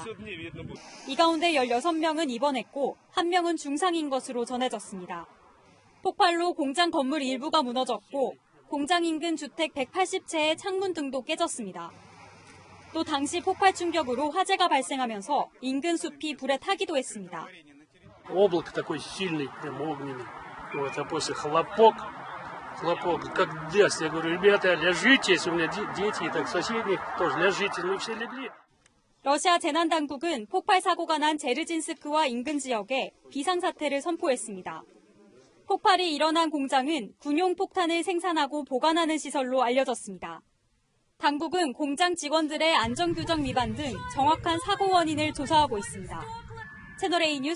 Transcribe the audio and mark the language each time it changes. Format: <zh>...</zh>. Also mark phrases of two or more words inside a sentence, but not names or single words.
<ko>이 가운데 16명은 입원했고 1명은 중상인 것으로 전해졌습니다. 폭발로 공장 건물 일부가 무너졌고 공장 인근 주택 180채의 창문 등도 깨졌습니다. 또 당시 폭발 충격으로 화재가 발생하면서 인근 숲이 불에 타기도 했습니다.</ko> <ru>Облако такой сильный, прям огненный. Вот, а после хлопок, как даст. Я говорю, ребята, ляжите, если у меня дети, так соседних тоже ляжите, ну все легли.</ru> <ko>러시아 재난당국은 폭발 사고가 난 제르진스크와 인근 지역에 비상사태를 선포했습니다. 폭발이 일어난 공장은 군용 폭탄을 생산하고 보관하는 시설로 알려졌습니다. 당국은 공장 직원들의 안전규정 위반 등 정확한 사고 원인을 조사하고 있습니다.</ko>